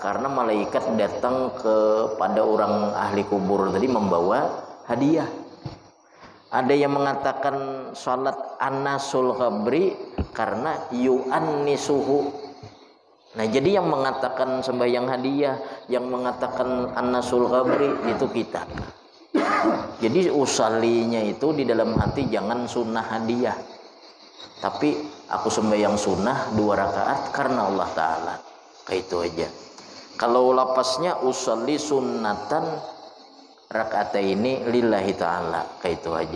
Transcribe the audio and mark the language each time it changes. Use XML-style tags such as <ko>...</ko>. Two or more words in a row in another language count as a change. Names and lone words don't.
<id>Karena malaikat datang kepada orang ahli kubur tadi membawa hadiah. Ada yang mengatakan salat</id> <ar>أنس القبر</ar> <id>karena yu'annisuhu. Nah, jadi yang mengatakan sembahyang hadiah, yang mengatakan</id> <ar>أنس القبر</ar> <id>itu kita. Jadi usalinya itu di dalam hati jangan sunnah hadiah, tapi aku sembahyang sunnah 2 rakaat karena Allah Ta'ala. Kayak itu aja. Kalau lapasnya</id> <ar>أصلي سنة ركعتين لله تعالى,</ar> <id>kayak itu aja.</id>